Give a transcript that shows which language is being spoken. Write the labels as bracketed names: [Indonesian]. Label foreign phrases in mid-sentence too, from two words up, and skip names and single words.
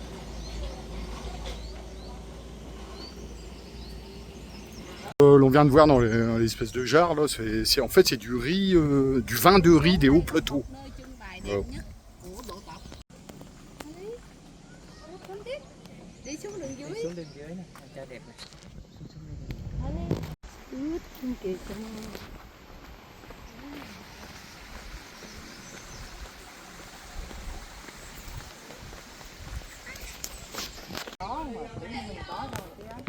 [French] L'on vient de voir dans l'espèce de jarre là, en fait c'est du riz, du vin de riz des hauts plateaux. [Vietnamese] Đi xuống đường dưới. Xuống đường dưới này, cho đẹp này. Ướt xuống kìa con. Có mà tự nhiên mình có rồi chứ.